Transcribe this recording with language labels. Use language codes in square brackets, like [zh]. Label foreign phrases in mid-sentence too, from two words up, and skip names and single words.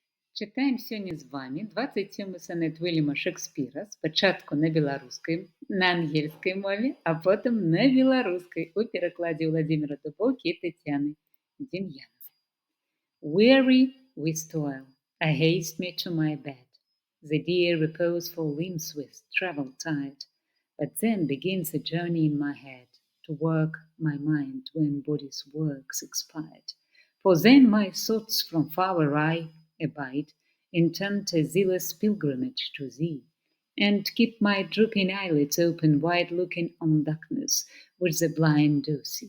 [be] Чытаем сёння з вамі 27 сонет Вільяма Шекспіра, спачатку на ангельскай мове, а потым на беларускай у перакладзе Владзіміра Дубоўкі і Таццяны Дем'янавай. [en] Weary with toil, I haste me to my bed. The dear reposeful limbs with travel tired, but then begins a journey in my head to work my mind when body's works expired. For then my thoughts from far I abide, intent a zealous pilgrimage to thee, and keep my drooping eyelids open wide, looking on darkness which the blind do see.